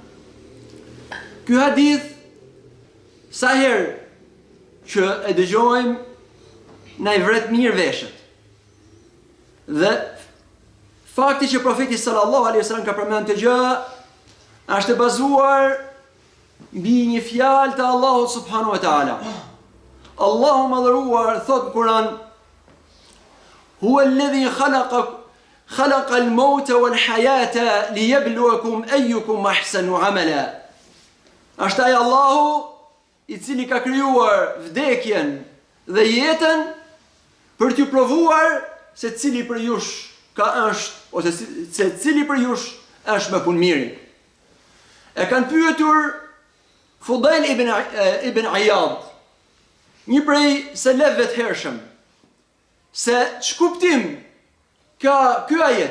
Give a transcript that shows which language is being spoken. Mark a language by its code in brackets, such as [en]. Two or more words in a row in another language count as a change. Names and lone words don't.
[sq] Ky hadith, sa herë që e dëgjojmë, na i vret mirë veshët. Dhe fakti që profeti [ar] صلى الله عليه وسلم [sq] ka përmendur të gjë është e bazuar mbi një fjalë të Allahut [ar] سبحانه وتعالى. [sq] Allahu madhëruar thot në Kur'an: [ar] "هو الذي خلق الموت والحياة ليبلوكم أيكم أحسن عملا." [sq] Është ai Allahu i cili ka krijuar vdekjen dhe jetën për t'ju provuar se cili për jush ose se cili për jush është më punëmiri. E kanë pyetur Fudail ibn Iyad, një prej selefëve të hershëm, se ç'kuptim ka ky ajet.